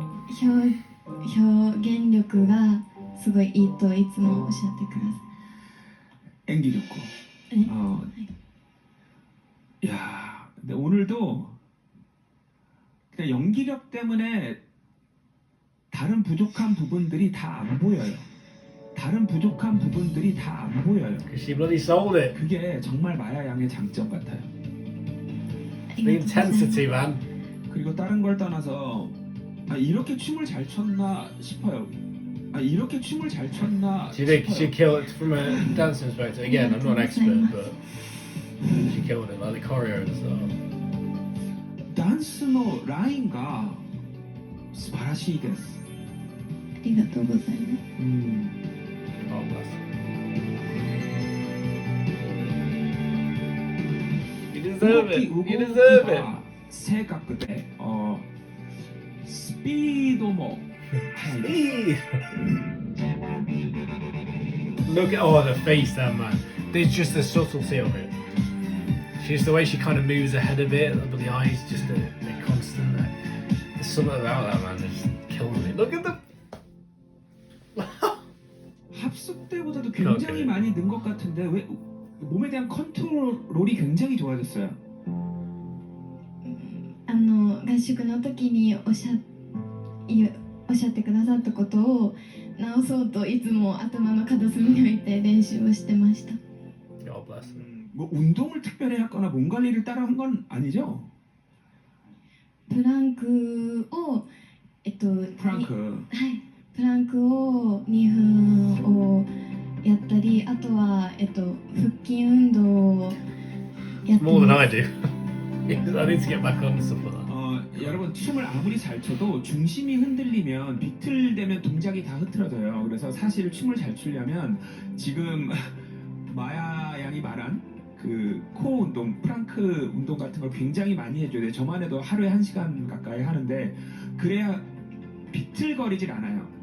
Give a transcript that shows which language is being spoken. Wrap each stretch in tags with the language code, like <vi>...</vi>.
<ja>表現力がすごいいいといつもおっしゃってください。演技力.</ja> <ko>네? 야, 근데 오늘도 그냥 연기력 때문에 다른 부족한 부분들이 다 안 보여요. 다른 부족한 부분들이 다 안 보여요.</ko> <en>Because she bloody sold it.</en> <ko>그게 정말 마야 양의 장점 같아요.</ko> <en>The intensity, man.</en> <ko>그리고 다른 걸 떠나서 아, 이렇게 춤을 잘 췄나 싶어요. 아, 이렇게 춤을 잘 췄나</ko> <en>She did.</en> <ko>싶어요.</ko> <en>She killed it from a dancing perspective. Again, I'm not an expert, but she killed it. Like the choreo and stuff.</en> <ja>ダンスのラインが素晴らしいです。ありがとうございます。</ja> <en>Oh, bless. You deserve it. You deserve it.</en> <ja>正確で、スピードも速いです。</ja> <en>Look at the face there, man. There's just the subtlety of it. Just the way she kind of moves ahead of it, but the eyes just a constant. There's something about that, man. That just kills me. Look at the.</en> <ko>합숙 때보다도 굉장히 많이 는 것 같은데 왜 몸에 대한 컨트롤이 굉장히 좋아졌어요.</ko> <ja>合宿の時におっしゃってくださったことを直そうといつも頭の片隅に置いて練習をしてました。</ja> <en>God bless.</en> <ko>뭐 운동을 특별히 했거나 몸 관리를 따라 한 건 아니죠?</ko> <ja>プランクを</ja> <ko>프랑크.</ko> <ja>プランクを2分をやったり、あとは腹筋運動をやって</ja> <en>More than do. I need to get back on stuff like that.</en> <ko>여러분 춤을 아무리 잘 춰도 중심이 흔들리면 비틀대면 동작이 다 흐트러져요. 그래서 사실 춤을 잘 추려면 지금 마야 양이 말한 그 코어 운동, 프랑크 운동 같은 걸 굉장히 많이 해줘야 돼요. 저만 해도 하루에 1시간 가까이 하는데 그래야 비틀거리질 않아요.</ko>